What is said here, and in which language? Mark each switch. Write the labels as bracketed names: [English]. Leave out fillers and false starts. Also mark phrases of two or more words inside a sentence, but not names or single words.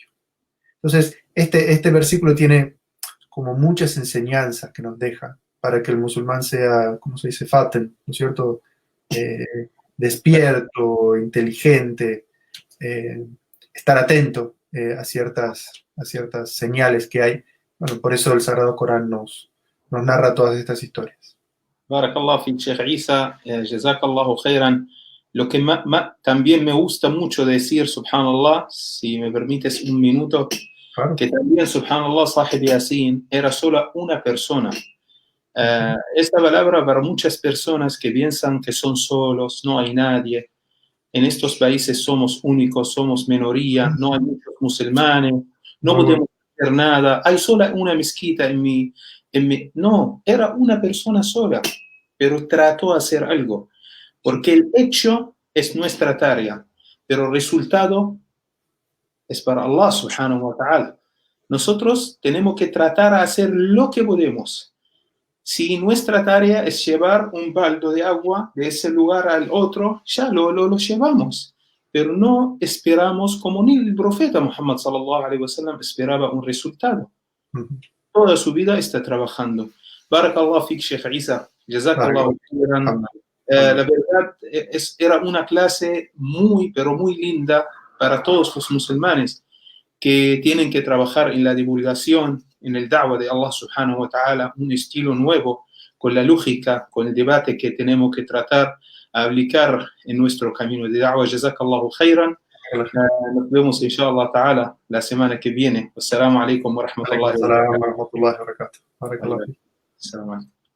[Spanish] Entonces, este versículo tiene como muchas enseñanzas que nos deja para que el musulmán sea, ¿cómo se dice? Faten, ¿no es cierto? Despierto, inteligente, estar atento a ciertas señales que hay. Bueno, por eso el Sagrado Corán nos narra todas estas historias. [Arabic] بارك الله في شيخ عيسى، جزاك الله خيرا. [Spanish] Lo que también me gusta mucho decir, subhanallah, si me permites un minuto, claro, que también, subhanallah, Sahib Yasin era solo una persona. Esta palabra para muchas personas que piensan que son solos, no hay nadie. En estos países somos únicos, somos minoría, no hay muchos musulmanes, no podemos hacer nada, hay solo una mezquita en mi... No, era una persona sola, pero trató de hacer algo. Porque el hecho es nuestra tarea, pero el resultado es para Allah [Arabic] سبحانه وتعالى. [Spanish] Nosotros tenemos que tratar de hacer lo que podemos. Si nuestra tarea es llevar un balde de agua de ese lugar al otro, ya lo llevamos. Pero no esperamos, como ni el profeta Muhammad [Arabic] صلى الله عليه وسلم [Spanish] esperaba un resultado. Toda su vida está trabajando. [Arabic] بارك الله فيك، شيخ عيسى. جزاك الله خيرا. [Spanish] La verdad, era una clase muy, pero muy linda para todos los musulmanes. que tienen que trabajar en la divulgación, en el da'wah de Allah [Arabic] سبحانه وتعالى, [Spanish] un estilo nuevo, con la lógica, con el debate que tenemos que tratar a aplicar en nuestro camino de da'wah. [Arabic] جزاك الله خيرا. [Spanish] Nos vemos [Arabic] إن شاء الله تعالى [Spanish] la semana que viene. [Arabic] السلام عليكم ورحمة الله وبركاته. السلام عليكم ورحمة الله وبركاته. Barakallahu. السلام عليكم.